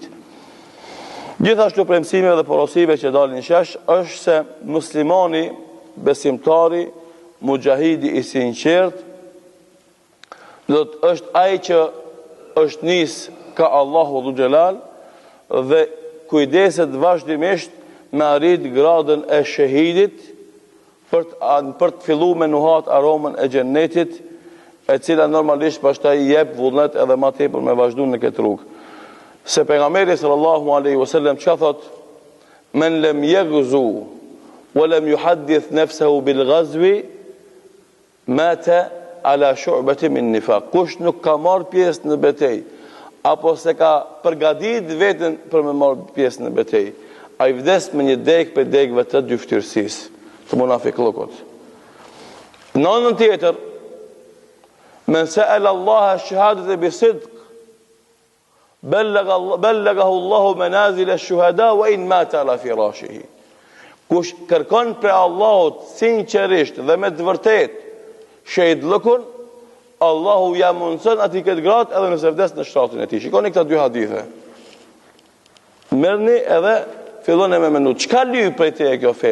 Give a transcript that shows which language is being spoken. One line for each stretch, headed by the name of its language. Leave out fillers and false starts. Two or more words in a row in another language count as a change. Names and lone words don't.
Albanian: Gjithashtu premtime dhe porosive që dalin shesh, është se muslimani, besimtari, mujahidi i sinqert, do të është ai që është nis ka Allahu
Arabic: ذو الجلال
Albanian: dhe kujdeset vazhdimisht me arrit gradën e shahidit për të filluar me nuhat aromën e xhennetit, e cila normalisht pastaj i jep vullnet edhe më tepër me vazhdu në këtë rrugë. Se pejgamberi
Arabic: صلى الله عليه وسلم
Albanian: çka thot:
Arabic: "من لم يغز ولم يحدث نفسه بالغزو مات على شعبة من نفاق."
Albanian: Kush nuk ka marr pjesë në betejë apo se ka përgatit veten për me marr pjesë në betejë, ai vdes me një degë për degëve të dyftërsisë, të munafiqllokut. Në anën tjetër,
Arabic: من سأل الله الشهادة بصدق بلغه الله منازل الشهداء وإن مات على فراشه.
Albanian: Kush kërkon për Allahut sinqerisht dhe me të vërtetë shahidllëkun, Allahu ja mundson atij këtë gradë edhe nëse vdes në shtratin e tij. Shikoni këta dy hadithe. Merrni edhe filloni me menu. Çka lyp prej teje kjo fe?